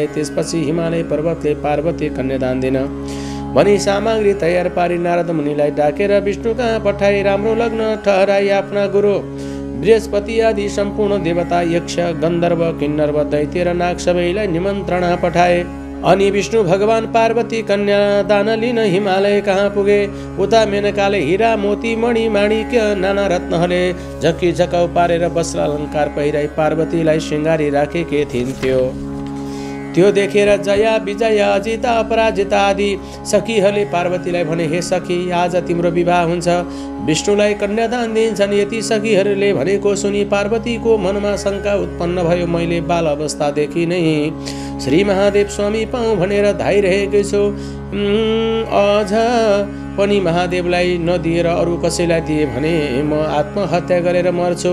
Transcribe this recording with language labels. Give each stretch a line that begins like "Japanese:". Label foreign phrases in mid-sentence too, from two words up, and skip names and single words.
Nepali: त्यसपछि हिमालय पर्वतले पार्वती कन्यादान दिन भनी सामग्री तयार पारी नारद मुनिलाई डाकेर विष्णु कहाँ पठाई राम्रो लग्न ठहराई आफ्ना गुरु बृहस्पति आदि सम्पूर्ण देवता, यक्ष, गन्धर्व, किन्नर, दैत्य र नाग सबैलाई निमन्त्रणा पठाए। अनि विष्णु भगवान पार्वती कन्यादान लिन हिमालय कहाँ पुगे। उता मेनकाले हीरा, मोती, मणि, माणिक्य, नाना रत्नहरूले झक्की झकाउ पारेर वस्त्र अलङ्कार पहिराई पार्वतीलाई श्रृङ्गारी राखेकी थिइन्। त्यो देखेर जया, विजया, अजिता, अपराजिता आदि सखीहरूले पार्वतीलाई भने, हे सखी, आज तिम्रो विवाह हुन्छ, विष्णुलाई कन्यादान दिन्छन्। यति सखीहरूले भनेको सुनि पार्वतीको मनमा शङ्का उत्पन्न भयो। मैले बाल अवस्थादेखि नै श्री महादेव स्वामी पाऊँ भनेर धाइरहेको छु। अझ पनि महादेवलाई नदिएर अरू कसैलाई दिए भने म आत्महत्या गरेर मर्छु।